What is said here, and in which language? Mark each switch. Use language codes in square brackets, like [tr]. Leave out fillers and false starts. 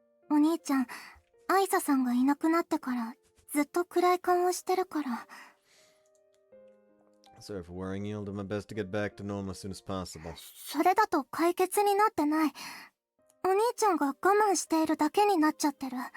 [ja] お兄ちゃん、アイサさんがいなくなってからずっと暗い顔をしてるから。 [en] Sorry for worrying you. I'll do my best to get back to normal as soon as possible. [ja] それだと解決になってない。お兄ちゃんが我慢しているだけになっちゃってる。